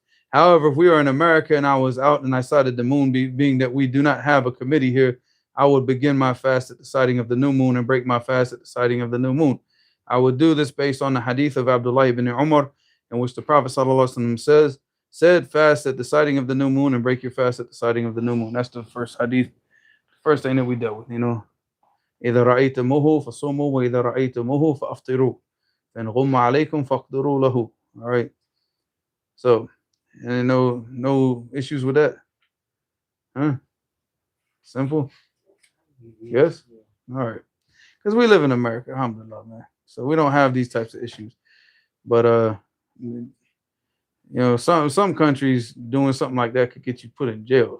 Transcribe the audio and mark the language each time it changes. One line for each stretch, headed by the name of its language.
English: However, if we are in America and I was out and I sighted the moon, being that we do not have a committee here, I would begin my fast at the sighting of the new moon and break my fast at the sighting of the new moon. I would do this based on the hadith of Abdullah ibn Umar, in which the Prophet ﷺ said, fast at the sighting of the new moon and break your fast at the sighting of the new moon. That's the first hadith, first thing that we dealt with,
Arabic: إذا رأيتموه فصوموا وإذا رأيتموه فأفطروا فإن غم عليكم فاقدروا له.
English: All right. So, and no issues with that. Huh? Simple. Yes. All right. Because we live in America, alhamdulillah, man. So we don't have these types of issues. But some countries doing something like that could get you put in jail.